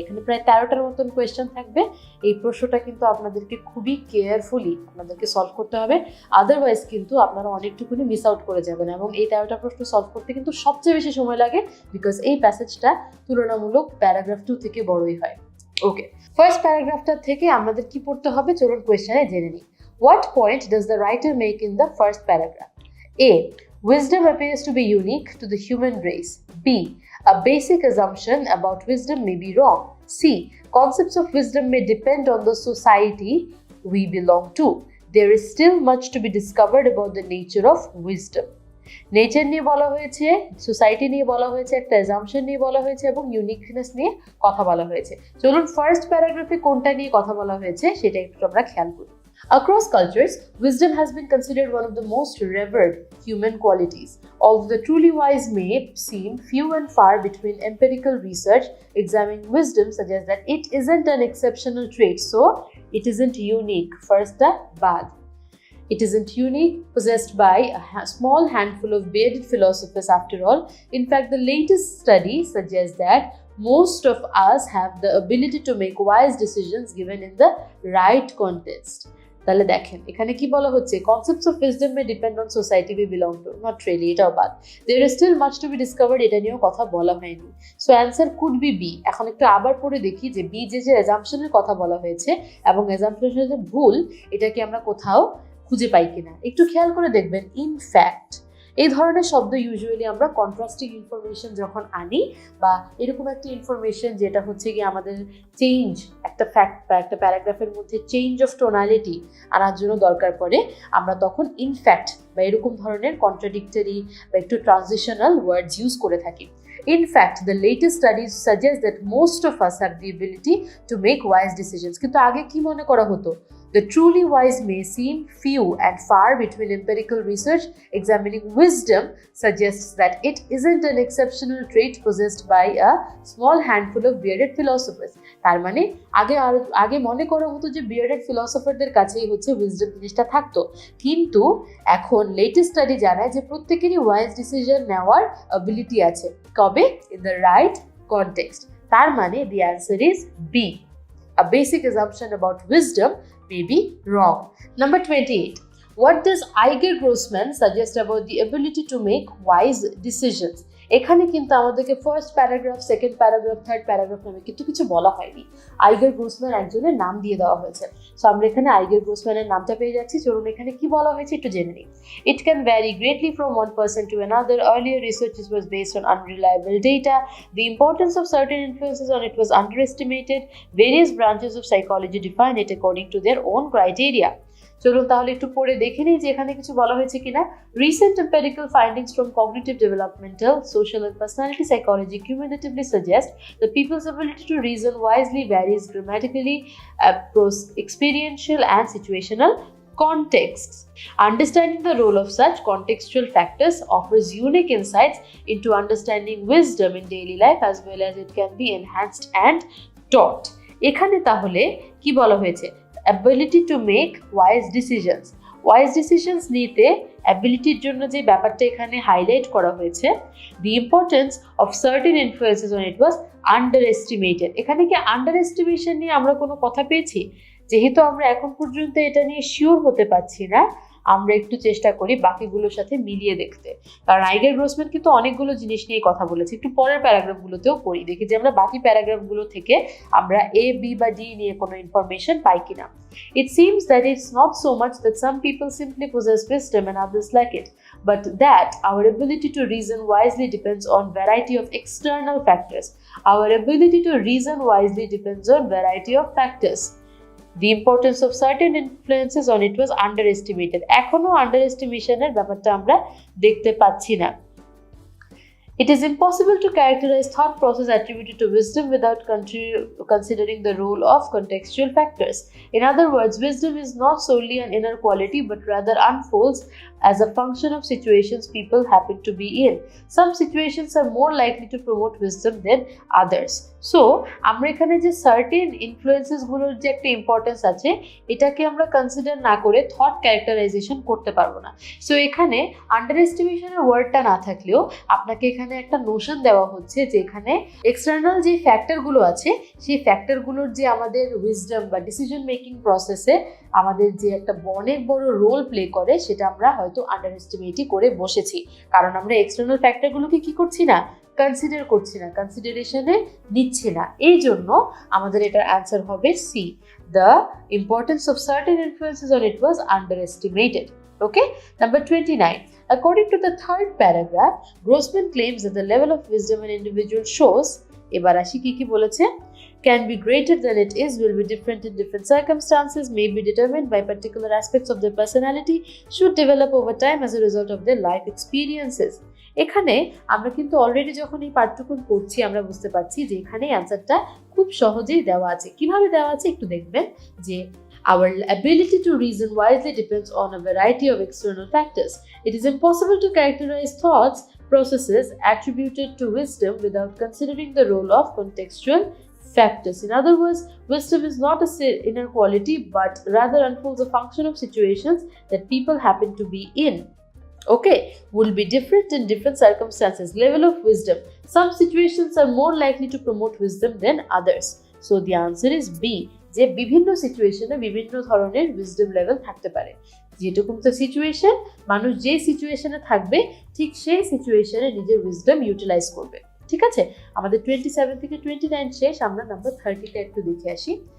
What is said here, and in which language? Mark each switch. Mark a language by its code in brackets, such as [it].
[bn] এখানে প্রায় 13টার মতন কোয়েশ্চেন থাকবে। এই প্রশ্নটা কিন্তু আপনাদেরকে খুবই কেয়ারফুলি আপনাদেরকে সলভ করতে হবে, আদারওয়াইজ কিন্তু আপনারা অনেকটুকুনি মিস আউট করে যাবেন। এবং এই 13টা প্রশ্ন সলভ করতে কিন্তু সবচেয়ে বেশি সময় লাগে, বিকজ এই প্যাসেজটা তুলনামূলক প্যারাগ্রাফ 2 থেকে বড়ই হয়। ওকে, ফার্স্ট প্যারাগ্রাফটা থেকে আমাদের কি পড়তে হবে চলুন কোয়েশ্চেনে জেনে নিই। [en] What point does the writer make in the first paragraph? A. Wisdom appears to be unique to the human race. B. A basic assumption about wisdom may be wrong. C. Concepts of wisdom may depend on the society we belong to. There is still much to be discovered about the nature of wisdom. [bn] Nature নিয়ে বলা হয়েছে, society নিয়ে বলা হয়েছে, একটা assumption নিয়ে বলা হয়েছে এবং ইউনিকনেস নিয়ে কথা বলা হয়েছে। চলুন ফার্স্ট প্যারাগ্রাফে কোনটা নিয়ে কথা বলা হয়েছে সেটা একটু আমরা খেয়াল করি। [en] Across cultures, wisdom has been considered one of the most revered human qualities. Although the truly wise may seem few and far between, empirical research examining wisdom suggests that it isn't an exceptional trait, so it isn't unique. First, the bad. It isn't unique, possessed by a small handful of bearded philosophers after all. In fact, the latest study suggests that most of us have the ability to make wise decisions given in the right context. [bn] তাহলে দেখেন এখানে কি বলা হচ্ছে, [en] concepts of wisdom may depend on society we belong to. Not really, [bn] এটাও বাদ. [en] There is still much to be discovered, [bn] এটা নিয়েও কথা বলা হয়নি. [en] So answer could be B. [bn] এখন একটু আবার পড়ে দেখি যে B যে assumption-এর কথা বলা হয়েছে এবং assumption-এর যে ভুল, এটা কি আমরা কোথাও খুঁজে পাই কিনা। একটু খেয়াল করে দেখবেন, ইন ফ্যাক্ট এই ধরনের শব্দ ইউজুয়ালি আমরা কন্ট্রাস্টিং ইনফরমেশন যখন আনি বা এরকম একটা ইনফরমেশন যেটা হচ্ছে কি আমাদের চেঞ্জ, একটা ফ্যাক্ট বা একটা প্যারাগ্রাফের মধ্যে চেঞ্জ অফ টোনালিটি আনার জন্য দরকার পড়ে, আমরা তখন ইনফ্যাক্ট বা এরকম ধরনের কন্ট্রাডিক্টরি বা একটু ট্রানজিশনাল ওয়ার্ডস ইউজ করে থাকি। [en] In fact, the latest studies suggest that most of us have the ability to make wise decisions. [bn] কিন্তু আগে কি মনে করা হতো? [en] The truly wise may seem few and far between. Empirical research examining wisdom suggests that it isn't an exceptional trait possessed by a small handful of bearded philosophers. [bn] তার মানে আগে মনে করা হতো যে bearded philosopherদের কাছেই হচ্ছে wisdom জিনিসটা থাকতো, কিন্তু এখন লেটেস্ট স্টাডি জানায় যে প্রত্যেকেরই wise decision নেওয়ার ability আছে। কবে? [en] In the right context. [bn] তার মানে [en] the answer is B. A basic assumption about wisdom may be wrong. Number 28. What does Iger Grossman suggest about the ability to make wise decisions? [bn] এখানে কিন্তু আমাদেরকে first paragraph, second paragraph, third paragraph নামে কিন্তু কিছু বলা হয়নি। Iger Grossman একজনের নাম দিয়ে দেওয়া হয়েছে। সো আমরা এখানে আইগার গ্রোসম্যানের নামটা পেয়ে যাচ্ছি। চলুন এখানে কি বলা হয়েছে একটু জেনে নিই। [en] It can vary greatly from one person to another. Earlier research was based on unreliable data. The importance of certain influences on it was underestimated. Various branches of psychology define it according to their own criteria. [bn] চলুন তাহলে একটু পড়ে দেখে নিই যে এখানে কিছু বলা হয়েছে কিনা। [en] Recent empirical findings from cognitive developmental, social and personality psychology cumulatively suggest that people's ability to reason wisely varies dramatically across experiential and situational contexts. Understanding the role of such contextual factors offers unique insights into understanding wisdom in daily life, as well as it can be enhanced and taught. [bn] এখানে তাহলে কি বলা হয়েছে? [en] Ability to make wise decisions. Wise decisions [bn] নিতে অ্যাবিলিটির জন্য যে ব্যাপারটা এখানে হাইলাইট করা হয়েছে, [en] the importance of certain influences on it was underestimated. [bn] এখানে কি আন্ডারএস্টিমেশন নিয়ে আমরা কোনো কথা পেয়েছি? যেহেতু আমরা এখন পর্যন্ত এটা নিয়ে শিওর হতে পারছি না, আমরা একটু চেষ্টা করি বাকিগুলোর সাথে মিলিয়ে দেখতে। কারণ আইগার গ্রোসম্যান কিন্তু অনেকগুলো জিনিস নিয়ে কথা বলেছে। একটু পরের প্যারাগ্রাফগুলোতেও পড়ি, দেখি যে আমরা বাকি প্যারাগ্রাফগুলো থেকে আমরা এ, বি বা ডি নিয়ে কোনো ইনফরমেশন পাই কিনা। [en] It seems that it's not so much that some people simply possess wisdom and others lack it, but that our ability to reason wisely depends on variety of external factors. Our ability to reason wisely depends on variety of factors. The importance of certain influences on it was underestimated. [bn] এখনো আন্ডারএস্টিমেশনের ব্যাপারটা আমরা দেখতে পাচ্ছি না। [en] It is impossible to characterize thought process attributed to wisdom without considering the role of contextual factors. In other words, wisdom is not solely an inner quality but rather unfolds as a function of situations people happen to be in. Some situations are more likely to promote wisdom than others. [bn] So, আমরা এখানে যে certain influences গুলোর যে একটা importance আছে, এটাকে আমরা consider না করে থট ক্যারেক্টারাইজেশন করতে পারবো না। সো এখানে আন্ডারএস্টিমেশনের ওয়ার্ডটা না থাকলেও আপনাকে এখানে একটা নোশন দেওয়া হচ্ছে যে এখানে এক্সটার্নাল যে ফ্যাক্টরগুলো আছে, সেই ফ্যাক্টরগুলোর যে আমাদের উইজডম বা ডিসিশন মেকিং প্রসেসে আমাদের যে একটা অনেক বড় রোল প্লে করে, সেটা আমরা হয়তো আন্ডারএস্টিমেটই করে বসেছি। কারণ আমরা এক্সটার্নাল ফ্যাক্টরগুলোকে কি করছি না, কনসিডার করছি না, কনসিডারেশনে নিচ্ছি না। এই জন্য আমাদের এটার অ্যান্সার হবে C. [en] The importance of certain influences on it was underestimated. Okay, number 29. According to the third paragraph, Grossman claims that the level of wisdom an individual shows, [bn] এবার আসি কি বলেছে, [en] can be greater than it is, will be different in different circumstances, may be determined by particular aspects of their personality, should develop over time as a result of their life experiences. [bn] এখানে আমরা কিন্তু already যখন এই পাঠটুকু পড়ছি আমরা বুঝতে পারছি যে এখানে অ্যান্সারটা খুব সহজেই দেওয়া আছে। কিভাবে দেওয়া আছে একটু দেখবেন যে [en] our ability to reason wisely depends on a variety of external factors. It is impossible to characterize thoughts processes attributed to wisdom without considering the role of contextual factors. In other words, wisdom is not a inner quality but rather unfolds a function of situations that people happen to be in. Okay, will be different in different circumstances. Level of wisdom. Some situations are more likely to promote wisdom than others. So the answer is B. [bn] যে বিভিন্ন সিচুয়েশনে বিভিন্ন ধরনের wisdom level থাকতে পারে। যেটুকু situation, মানুষ যে সিচুয়েশনে থাকবে ঠিক সেই সিচুয়েশনে নিজের উইজডম ইউটিলাইজ করবে। ঠিক আছে, আমাদের 27 থেকে 29 শেষ। আমরা নাম্বার 30টা একটু দেখে আসি।